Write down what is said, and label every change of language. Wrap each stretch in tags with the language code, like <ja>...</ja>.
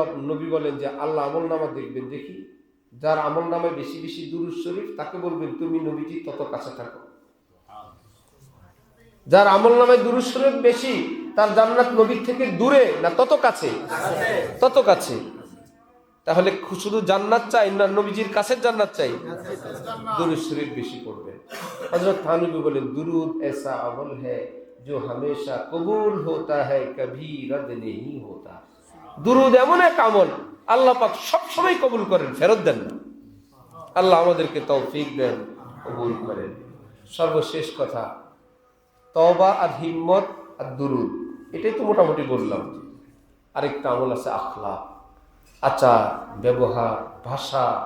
<bn>নবী বলেন যে আল্লাহ আমল নামা দেখবেন, দেখি যার আমল নামায় বেশি বেশি দুরূদ শরীফ, তাকে বলবেন তুমি নবীজি তত কাছে থাকো। যার আমল নামায় দুরূদ শরীফ বেশি, তার জান্নাত নবীর থেকে দূরে না তত কাছে? তত কাছে। তাহলে শুধু জান্নাত চাই না, নবীজির কাছের জান্নাত চাই? দুরূদ শরীফ বেশি পড়বে। হযরত থানবী বলেন, দুরূদ</bn> <hi>ऐसा अमल है जो हमेशा कबूल होता है, कभी रद्द नहीं होता।</hi> <bn>দুরূদ এমন এক আমল, আল্লাহ পাক সব সময় কবুল করেন, ফেরত দেন না। আল্লাহ আমাদেরকে তৌফিক দেন, কবুল করেন। সর্বশেষ কথা, তওবা আর হিম্মত আর দুরূদ, এটাই তো মোটামুটি বললাম। আরেকটা আমল আছে আখলাক, আচার ব্যবহার, ভাষা।</bn>